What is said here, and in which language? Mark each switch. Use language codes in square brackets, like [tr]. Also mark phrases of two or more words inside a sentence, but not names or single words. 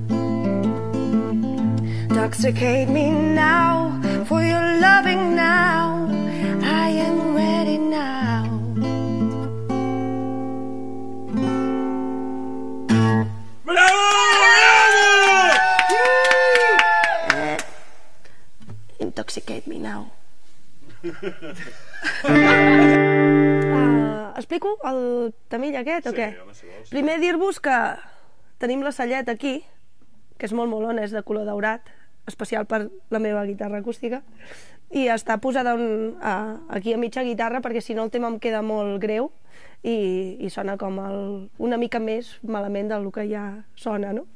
[en] Intoxicate me now, for your loving now, I am ready now. Intoxicate me now. [ca] Explico el tamill aquest o què? Sí, home, Primer dir-vos que tenim la celleta aquí, que és molt molona, és de color daurat, especial per la meva guitarra acústica, i està posada aquí a mitja guitarra perquè si no el tema em queda molt greu i sona com una mica més malament del que ja sona, no?